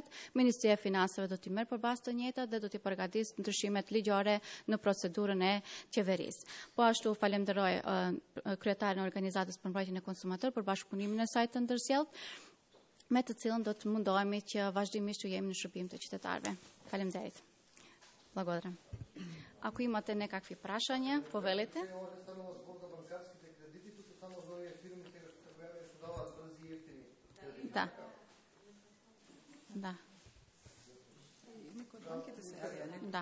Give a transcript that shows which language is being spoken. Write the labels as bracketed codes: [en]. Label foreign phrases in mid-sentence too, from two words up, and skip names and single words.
[sq] Ministria e Financave do t'i merr përballë të njëjtat dhe do t'i përgatisë ndryshimet ligjore në procedurën e qeverisë. Po ashtu falenderoj kryetarin e organizatës për mbrojtjen e konsumatorëve për bashkëpunimin e saj të ndërsjellë, me të cilën do të mundohemi që vazhdimisht të jemi në shërbim të qytetarëve. Faleminderit. [mk] Благодарам. Ако имате некакви прашања, повелете. Да. Да. Да.